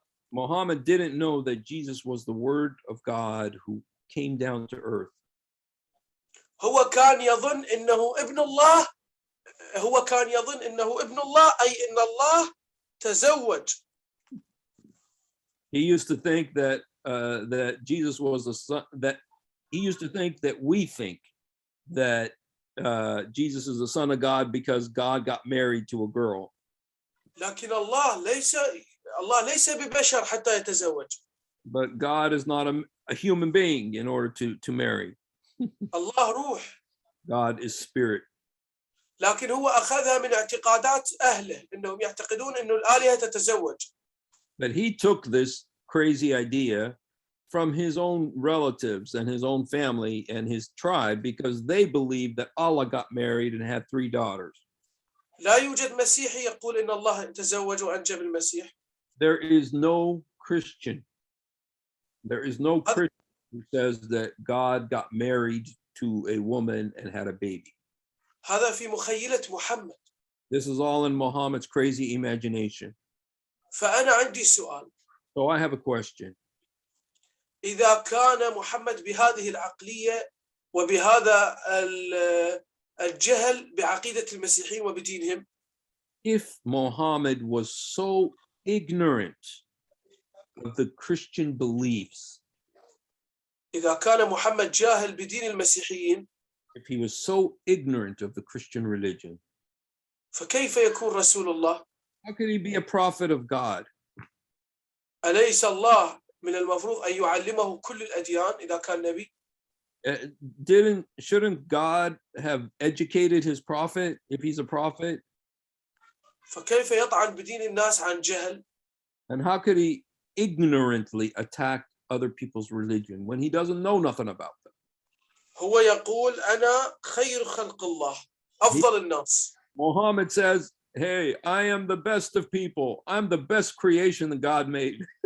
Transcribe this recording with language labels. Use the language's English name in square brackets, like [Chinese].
[English] Muhammad didn't know that Jesus was the Word of God who came down to earth. [Arabic] هو كان يظن إنه ابن الله. هو كان يظن إنه ابن الله أي إن الله تزوج. [English] He used to think that that Jesus was the son. That he used to think that we think that Jesus is the Son of God because God got married to a girl. [Arabic] لكن الله ليس ببشر حتى يتزوج. [English] But God is not a human being in order to marry. [Arabic] الله روح. [English] God is spirit. [Arabic] لكن هو أخذها من اعتقادات أهله إنهم يعتقدون إنه الآلهة تتزوج. [English] But he took this crazy idea from his own relatives and his own family and his tribe because they believed that Allah got married and had 3 daughters. [Arabic] لا يوجد مسيحي يقول إن الله تزوج وأنجب المسيح. [English] There is no Christian who says that God got married to a woman and had a baby. [Arabic] هذا في مخيلة محمد. [English] This is all in Muhammad's crazy imagination. [Arabic] فأنا عندي سؤال. [English] So I have a question. [Arabic] إذا كان محمد بهذه العقلية وبهذا الجهل بعقيدة المسيحيين وبدينهم. [English] If Muhammad was so ignorant of the Christian beliefs, [Arabic] إذا كان محمد جاهل بدين المسيحيين، [English] if he was so ignorant of the Christian religion, [Arabic] فكيف يكون رسول الله؟ [English] how could he be a prophet of God? [Arabic] أليس الله من المفروض أن يعلمه كل الأديان إذا كان نبي؟ [English] Shouldn't God have educated his prophet if he's a prophet? [Arabic] فكيف يطعن بدين الناس عن جهل؟ [English] And how could he ignorantly attack other people's religion when he doesn't know nothing about them? [Arabic] هو يقول أنا خير خلق الله، أفضل الناس. [English] Muhammad says, hey, I am the best of people. I'm the best creation that God made.